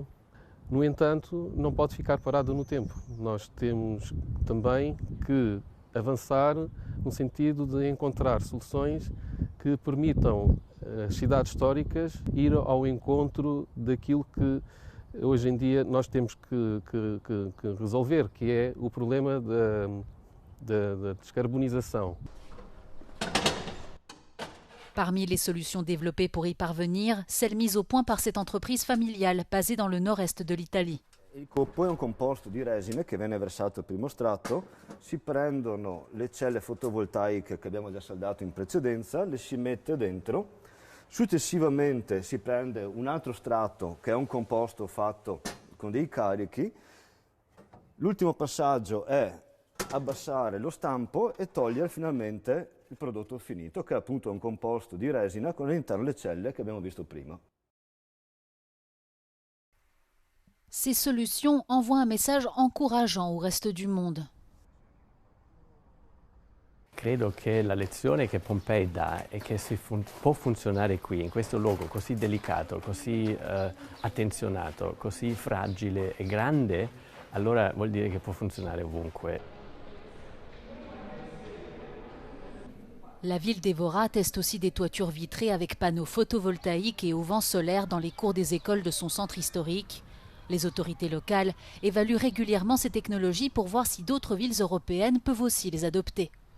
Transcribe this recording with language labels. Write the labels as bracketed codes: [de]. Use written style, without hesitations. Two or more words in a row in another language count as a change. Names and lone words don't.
[pt] No entanto, não pode ficar parado no tempo. Nós temos também que avançar no sentido de encontrar soluções que permitam às cidades históricas ir ao encontro daquilo que hoje em dia nós temos que resolver, que é o problema da descarbonização. [fr] Parmi les solutions développées pour y parvenir, celle mise au point par cette entreprise familiale basée dans le nord-est de l'Italie. [it] Il coppo è un composto di resina che viene versato al primo strato, si prendono le celle fotovoltaiche che abbiamo già saldato in precedenza, le si mette dentro, successivamente si prende un altro strato che è un composto fatto con dei carichi, l'ultimo passaggio è abbassare lo stampo e togliere finalmente il prodotto finito, che è appunto un composto di resina con all'interno le celle che abbiamo visto prima. [fr] Ces solutions envoient un message encourageant au reste du monde. [it] Credo che la lezione che Pompei dà è che se può funzionare qui, in questo luogo così delicato, così attenzionato, così fragile e grande, allora vuol dire che può funzionare ovunque. [fr] La ville d'Evora teste aussi des toitures vitrées avec panneaux photovoltaïques et auvents solaires dans les cours des écoles de son centre historique. Les autorités locales évaluent régulièrement ces technologies pour voir si d'autres villes européennes peuvent aussi les adopter.